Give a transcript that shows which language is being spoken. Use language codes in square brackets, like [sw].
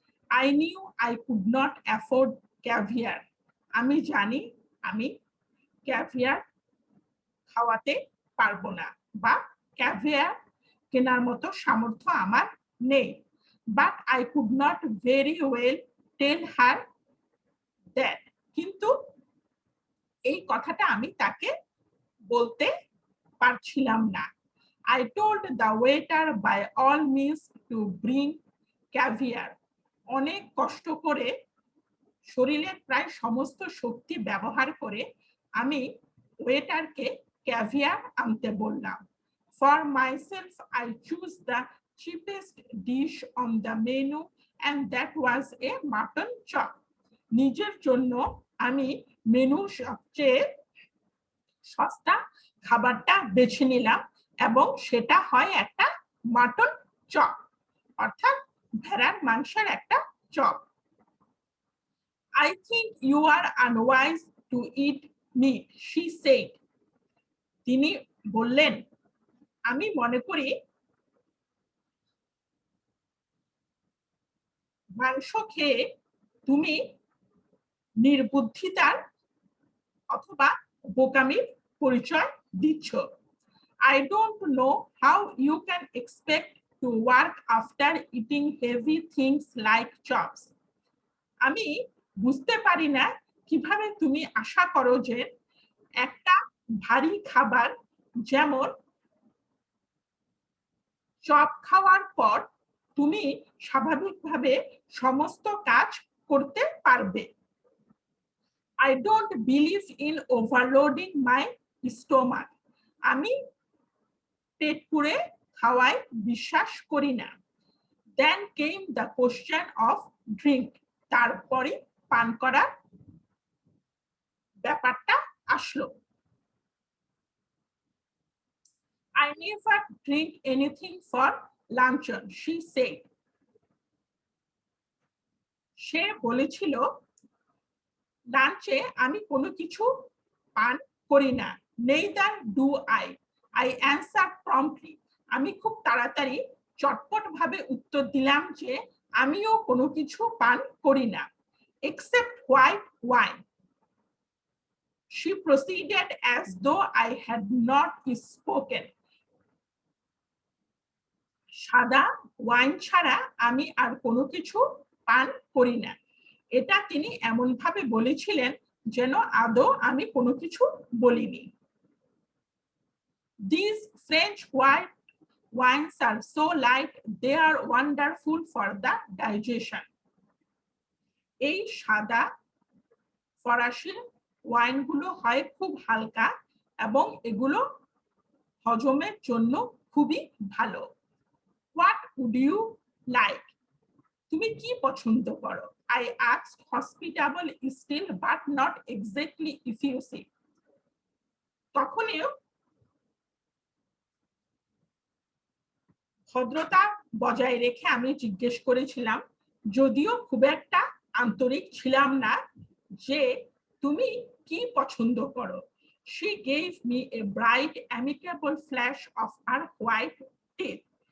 [en] I knew I could not afford caviar, [bn] আমি জানি আমি ক্যাভিয়ার খাওয়াতে পারবো না বা ক্যাভিয়ার কেনার মতো সামর্থ্য আমার নেই। [en] but I could not very well tell her that, [bn] কিন্তু এই কথাটা আমি তাকে বলতে পারছিলাম না। [en] I told the waiter by all means to bring caviar. [bn] অনেক কষ্ট করে, শরীরের প্রায় সমস্ত শক্তি ব্যবহার করে আমি ওয়েটারকে ক্যাভিয়ার আনতে বললাম। [en] For myself, I choose the cheapest dish on the menu and that was a mutton chop. [bn] নিজের জন্য আমি মেনুর সবচেয়ে সস্তা খাবারটা বেছে নিলাম এবং সেটা হয় একটা মাটন চপ, অর্থাৎ ভেড়ার মাংসের একটা chop. [en] I think you are unwise to eat meat, she said. [bn] তিনি বললেন, আমি মনে করি মাংস খেয়ে তুমি নির্বুদ্ধিতার অথবা বোকামির পরিচয় দিচ্ছ। [en] I don't know how you can expect to work after eating heavy things like chops. [bn] আমি বুঝতে পারি না কিভাবে তুমি আশা করো যে একটা ভারী খাবার যেমন চপ খাওয়ার পর তুমি স্বাভাবিকভাবে সমস্ত কাজ করতে পারবে। [en] I don't believe in overloading my stomach. [bn] আমি পেট পুরে খাওয়ায় বিশ্বাস করি না। [en] Then came the question of drink. [bn] তারপরে পান করার ব্যাপারটা আসলো। [en] I never drink anything for luncheon, she said. [bn] সে বলেছিল, লাঞ্চে আমি কোনো কিছু পান করি না। [en] Neither do I. I answered promptly. [bn] আমি খুব তাড়াতাড়ি চটপট ভাবে উত্তর দিলাম যে আমিও কোনো কিছু পান করি না, [en] except white wine. She proceeded as though I had not spoken. [bn] সাদা ওয়াইন ছাড়া আমি আর কোনো কিছু পান করি না। এটা তিনি এমন ভাবে বলেছিলেন যেন আদৌ আমি কোনো কিছু বলিনি। [en] These French white wines are so light, they are wonderful for the digestion. [bn] এই সাদা ফরাসি ওয়াইনগুলো হয় খুব হালকা এবং এগুলো হজমের জন্য খুবই ভালো। [en] What would you like? [bn] তুমি কি পছন্দ করো? [en] I asked, hospitable still but not exactly effusive. [bn] তখনও ভদ্রতা বজায় রেখে আমি জিজ্ঞেস করেছিলাম, যদিও খুব একটা আন্তরিক ছিলাম না, যে তুমি কি পছন্দ করো। [en] She gave me a bright amicable flash of her white teeth.